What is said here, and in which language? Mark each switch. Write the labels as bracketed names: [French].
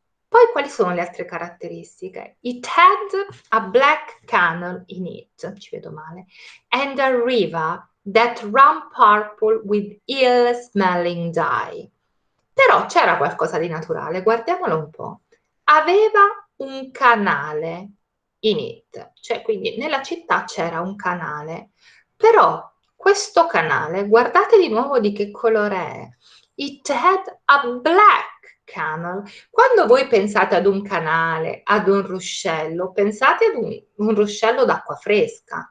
[Italian] Poi quali sono le altre caratteristiche? [English] It had a black canal in it, [Italian] ci vedo male, [English] and a river that ran purple with ill-smelling dye. [Italian] Però c'era qualcosa di naturale, guardiamolo un po'. Aveva un canale in it, cioè quindi nella città c'era un canale, però questo canale, guardate di nuovo di che colore è. [English] It had a black canal. [Italian] Quando voi pensate ad un canale, ad un ruscello, pensate ad un ruscello d'acqua fresca.